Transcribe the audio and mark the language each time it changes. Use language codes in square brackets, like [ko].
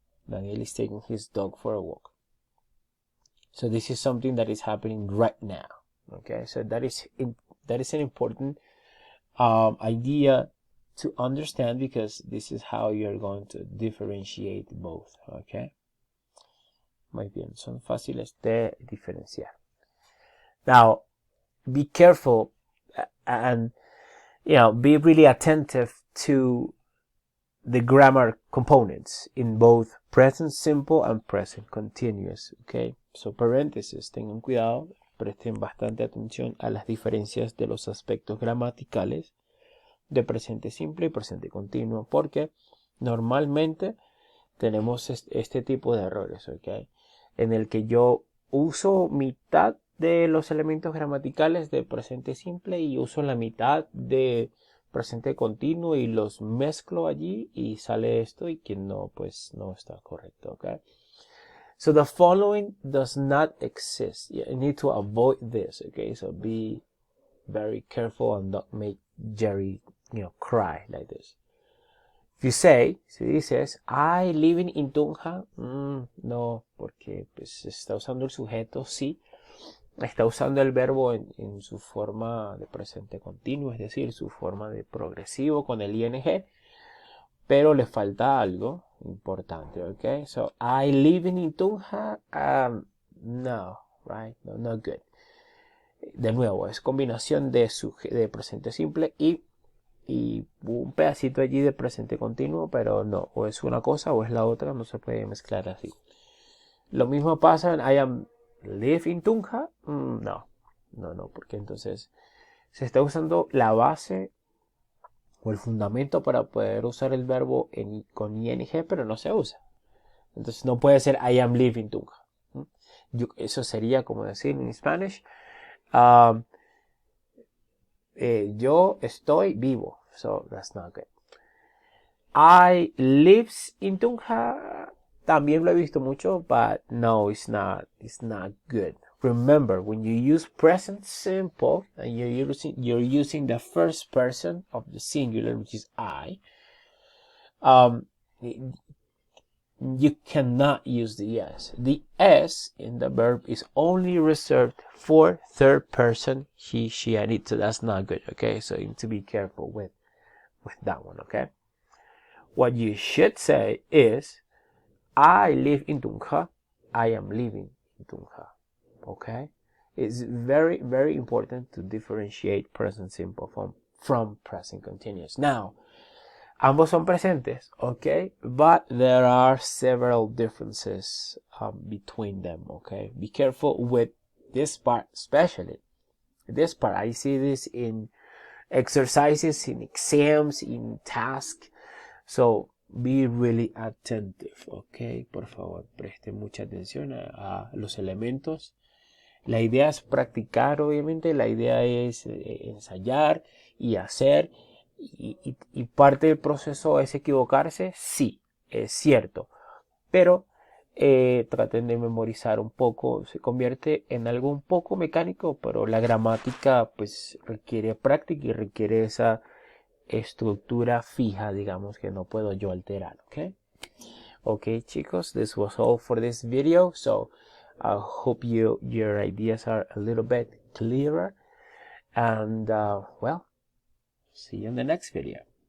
[en] Daniel is taking his dog for a walk. So this is something that is happening right now. Okay, so that is an important idea to understand, because this is how you're going to differentiate both. Okay. [es] Muy bien, son fáciles de diferenciar. [en] Now, be careful and be really attentive to the grammar components in both present simple and present continuous. Okay, so paréntesis, [es] tengan cuidado presten bastante atención a las diferencias de los aspectos gramaticales de presente simple y presente continuo, porque normalmente tenemos este tipo de errores, ¿ok? En el que yo uso mitad de los elementos gramaticales de presente simple y uso la mitad de presente continuo y los mezclo allí y sale esto, y que no, pues no está correcto, ¿ok? [en] So the following does not exist. You need to avoid this, okay? So be very careful and not make Jerry, cry like this. If you say, [es] si dices, [en] I live in Tunja, [es] no, porque pues está usando el sujeto, sí. Está usando el verbo en su forma de presente continuo, es decir, su forma de progresivo con el ing, pero le falta algo importante, ¿ok? [en] So, I live in Tunja, no, right? No, not good. [es] De nuevo, es combinación de presente simple y un pedacito allí de presente continuo, pero no, o es una cosa o es la otra, no se puede mezclar así. Lo mismo pasa en [en] I am live in Tunja, [es] no, porque entonces se está usando la base o el fundamento para poder usar el verbo con ing, pero no se usa. Entonces no puede ser [en] I am living Tunja. [es] Eso sería como decir en Spanish, yo estoy vivo. [en] So that's not good. I lives in Tunja. [es] También lo he visto mucho, [en] but no, it's not good. Remember, when you use present simple and you're using the first person of the singular, which is I, you cannot use the s. The s in the verb is only reserved for third person, he, she, and it. So that's not good, okay? So you need to be careful with that one, okay? What you should say is, I live in Tunja. I am living in Tunja. Okay? It's very, very important to differentiate present simple from present continuous. Now, [es] ambos son presentes, [en] okay? But there are several differences between them, okay? Be careful with this part, especially. This part, I see this in exercises, in exams, in tasks. So, be really attentive, ok? [es] Por favor, preste mucha atención a los elementos. La idea es practicar, obviamente. La idea es ensayar y hacer. Y parte del proceso es equivocarse. Sí, es cierto. Pero traten de memorizar un poco. Se convierte en algo un poco mecánico, pero la gramática pues requiere práctica y requiere esa estructura fija, digamos, que no puedo yo alterar, okay chicos, [en] this was all for this video. So I hope your ideas are a little bit clearer, and well, see you in the next video.